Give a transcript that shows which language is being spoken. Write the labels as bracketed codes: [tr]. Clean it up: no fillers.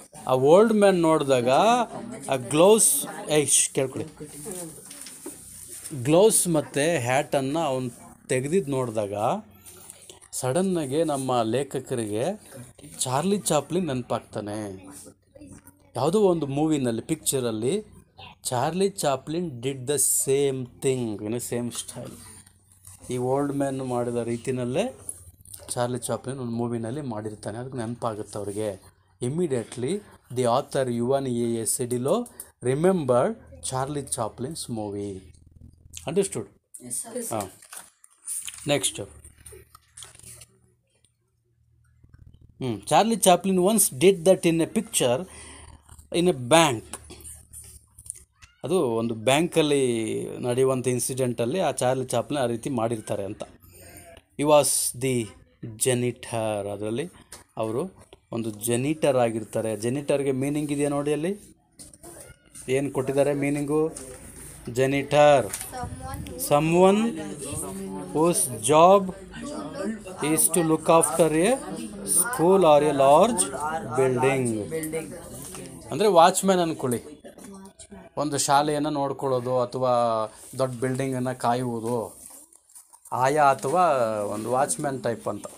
[kn] ಆ old man ನೋಡಿದಾಗ ಆ ಕೇಳ್ಕೊಳ್ಳಿ, ಗ್ಲೌಸ್ ಮತ್ತು ಹ್ಯಾಟನ್ನು ಅವನು ತೆಗೆದಿದ್ದು ನೋಡಿದಾಗ ಸಡನ್ನಾಗಿ ನಮ್ಮ ಲೇಖಕರಿಗೆ ಚಾರ್ಲಿ ಚಾಪ್ಲಿನ್ ನೆನಪಾಗ್ತಾನೆ. ಯಾವುದೋ ಒಂದು ಮೂವಿನಲ್ಲಿ, ಪಿಕ್ಚರಲ್ಲಿ [en] Charlie Chaplin did the same thing in a same style. [kn] ಈ ಓಲ್ಡ್ ಮ್ಯಾನ್ ಮಾಡಿದ ರೀತಿಯಲ್ಲೇ ಚಾರ್ಲಿ ಚಾಪ್ಲಿನ್ ಒಂದು ಮೂವಿನಲ್ಲಿ ಮಾಡಿರ್ತಾನೆ. ಅದಕ್ಕೆ ನೆನಪಾಗುತ್ತೆ ಅವರಿಗೆ. [en] Immediately, the author Yuval A. Sedilo remembered Charlie Chaplin's movie. Understood? Yes, sir. Next. Charlie Chaplin once did that in a picture in a bank. [kn] ಅದು ಒಂದು ಬ್ಯಾಂಕಲ್ಲಿ ನಡೆಯುವಂಥ ಇನ್ಸಿಡೆಂಟಲ್ಲಿ ಆ ಚಾರ್ಲಿ ಚಾಪ್ಲಿನ್ ಆ ರೀತಿ ಮಾಡಿರ್ತಾರೆ ಅಂತ. [en] He was the janitor. [kn] ಅದರಲ್ಲಿ ಅವರು ಒಂದು ಜೆನಿಟರ್ ಆಗಿರ್ತಾರೆ. ಜೆನಿಟರ್ಗೆ ಮೀನಿಂಗ್ ಇದೆಯಾ ನೋಡಿ, ಅಲ್ಲಿ ಏನು ಕೊಟ್ಟಿದ್ದಾರೆ meaning? [en] Janitor, someone whose job is to look after a school or a large building. [kn] ಅಂದರೆ ವಾಚ್ಮ್ಯಾನ್ ಅಂದ್ಕೊಳ್ಳಿ, ಒಂದು ಶಾಲೆಯನ್ನು ನೋಡ್ಕೊಳ್ಳೋದು ಅಥವಾ ದೊಡ್ಡ ಬಿಲ್ಡಿಂಗನ್ನು ಕಾಯುವುದು, ಆಯಾ ಅಥವಾ ಒಂದು ವಾಚ್ಮ್ಯಾನ್ ಟೈಪ್ ಅಂತ.